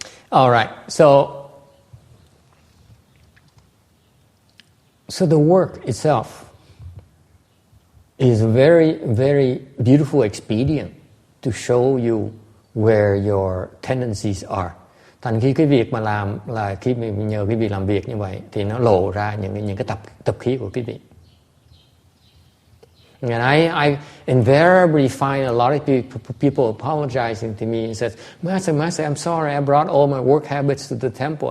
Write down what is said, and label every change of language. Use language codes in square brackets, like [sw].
[en] All right, so the work itself is a very, very beautiful expedient to show you where your tendencies are. [vi] Thành khi cái việc mà làm là khi mình nhờ quý vị làm việc như vậy thì nó lộ ra những cái tập khí của quý vị. [en] And I invariably find a lot of people apologizing to me and says, Master, I'm sorry, I brought all my work habits to the temple.